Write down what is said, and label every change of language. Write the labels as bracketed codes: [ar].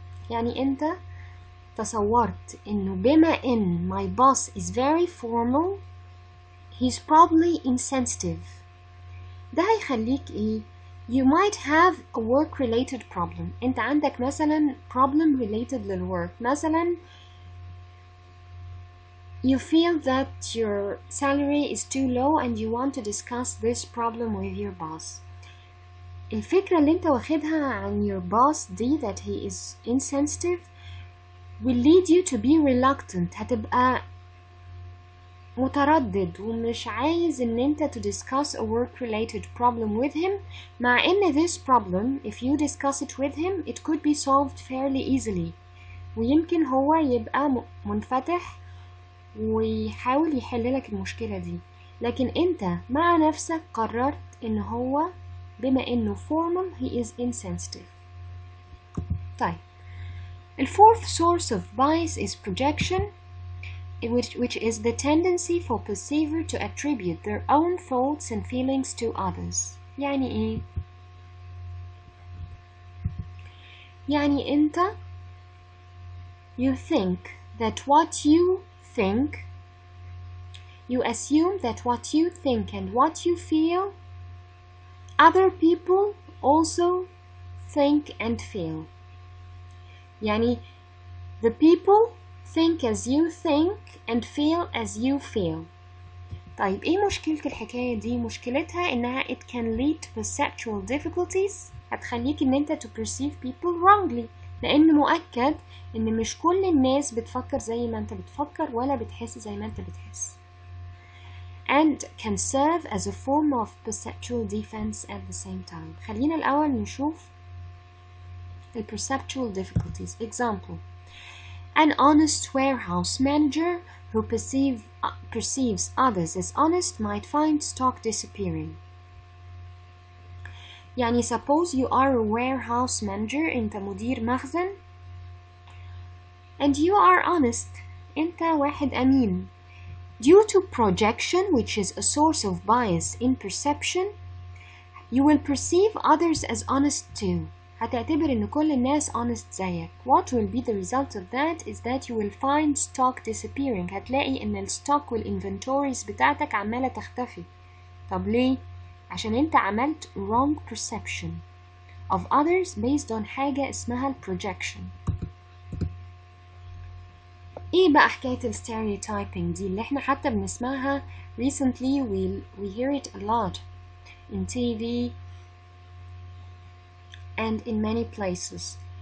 [ar] يعني أنت تصورت إنه بما إن [en] my boss is very formal he's probably insensitive. [ar] ده هيخليك إيه؟ [en] You might have a work-related problem. [ar] أنت عندك مثلا problem related للwork. [en] مثلا you feel that your salary is too low and you want to discuss this problem with your boss. [ar] الفكرة اللي انت واخدها عن [en] your boss دي that he is insensitive will lead you to be reluctant. [ar] هتبقى متردد ومش عايز ان انت [en] to discuss a work-related problem with him [ar] مع ان [en] this problem if you discuss it with him it could be solved fairly easily. [ar] ويمكن هو يبقى منفتح ويحاول يحللك المشكلة دي، لكن انت مع نفسك قررت ان هو بما انه formal [en] he is insensitive. طيب the fourth source of bias is projection, which is the tendency for perceiver to attribute their own thoughts and feelings to others. [ar] يعني ايه؟ يعني انت [en] you think that what you think, you assume that what you think and what you feel other people also think and feel. يعني the people think as you think and feel as you feel. [ar] طيب ايه مشكلة الحكاية دي؟ مشكلتها انها [en] it can lead to perceptual difficulties. [ar] هتخليك ان انت [en] to perceive people wrongly، [ar] لان مؤكد ان مش كل الناس بتفكر زي ما انت بتفكر ولا بتحس زي ما انت بتحس. [en] and can serve as a form of perceptual defense at the same time. [ar] خلينا الأول نشوف [en] the perceptual difficulties. Example: an honest warehouse manager who perceives others as honest might find stock disappearing. يعني suppose you are a warehouse manager, [ar] أنت مدير مخزن [en] and you are honest، [ar] أنت واحد أمين. [en] Due to projection, which is a source of bias in perception, you will perceive others as honest too. [ar] هتعتبر إن كل الناس honest زيك. [en] What will be the result of that is that you will find stock disappearing. [ar] هتلاقي إن الstock والinventories بتاعتك عمالة تختفي. طب ليه؟ عشان أنت عملت [en] wrong perception of others [ar] based on حاجة اسمها projection. ايه بقى حكاية ال stereotyping دي اللي احنا حتى بنسمعها [en] recently we hear it a lot in TV and in many places.